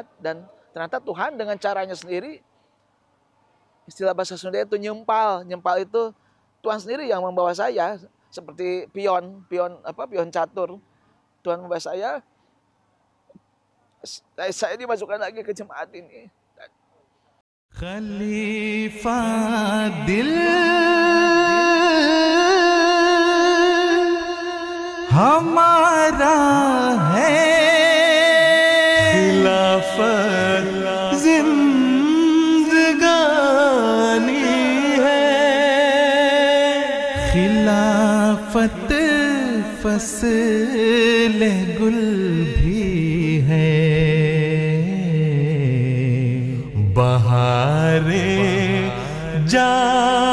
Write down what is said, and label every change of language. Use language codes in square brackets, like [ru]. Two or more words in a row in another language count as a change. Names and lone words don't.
[id] Dan ternyata Tuhan dengan caranya sendiri, istilah bahasa Sunda itu nyempal itu Tuhan sendiri yang membawa saya seperti pion catur. Tuhan membawa saya dimasukkan lagi ke jemaat ini. [ur] خلیفہ دل ہمارا ہے خلافت زندگانی ہے، خلافت فصلِ گل بھی ہے، بہارِ جا